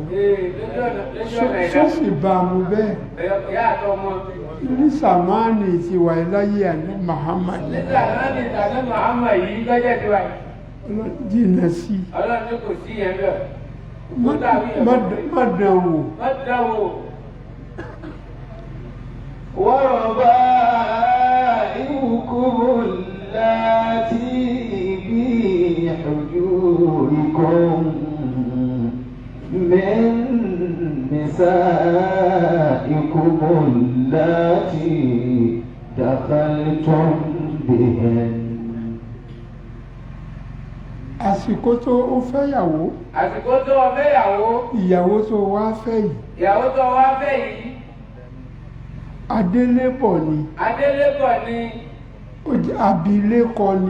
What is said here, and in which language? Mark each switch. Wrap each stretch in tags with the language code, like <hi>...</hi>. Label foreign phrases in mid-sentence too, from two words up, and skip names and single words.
<yo>ṣọ́ọ̀ṣì bá a mú bẹ́ẹ̀. ìyá àtọmọ. ní sàmánì ti wà láyé àní Muhammad. ní sàmánì tàbí Muhammad yìí lọ́jọ́ ti wáyé. jìnnà sí. Ọlọ́run ní kò sí yẹn lọ. má dán wò. má dán wò.</yo> <ar>وربائبكم اللاتي في حجوركم من نسائكم اللاتي دخلتم بهن.</ar> <yo>àsìkò tó o fẹ́yàwó. àsìkò tó o fẹ́yàwó. ìyàwó tó o wá fẹ́ yìí. ìyàwó tó o wá fẹ́ yìí. adélébọ̀ ni. adélébọ̀ ni. abilékọ ni.</yo>